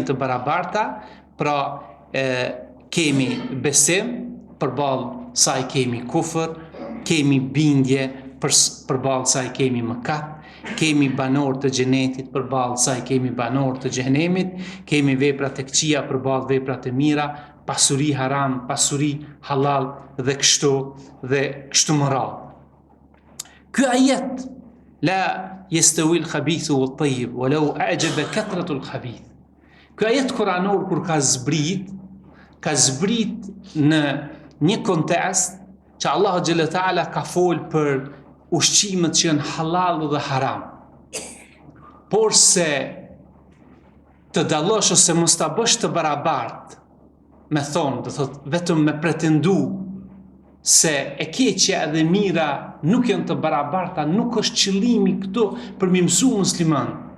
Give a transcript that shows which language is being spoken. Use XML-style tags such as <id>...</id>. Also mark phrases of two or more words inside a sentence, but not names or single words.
<sq>jenë të barabarta, pra kemi besim, përballë saj kemi kufër, kemi bindje, përballë saj kemi mëkat, kemi banor të xhenetit përballë saj kemi banor të xhenemit, kemi vepra të këqija përballë vepra të mira, pasuri haram, pasuri halal dhe kështu më radhë. Ky ajet</sq> <ar>لا يستوي الخبيث والطيب ولو أعجب كثرة الخبيث.</ar> <sq>Ky ajet kuranor kur ka zbrit në një kontekst që Allahu</sq> <ar>جل تعالى</ar> <sq>ka fol për ushqimet që janë halal dhe haram. Por se të dallosh ose mos ta bësh të barabartë, me thonë, do thot vetëm me pretendu se e keqja dhe mira nuk janë të barabarta, nuk është qëllimi këtu për mi mësu musliman.</sq>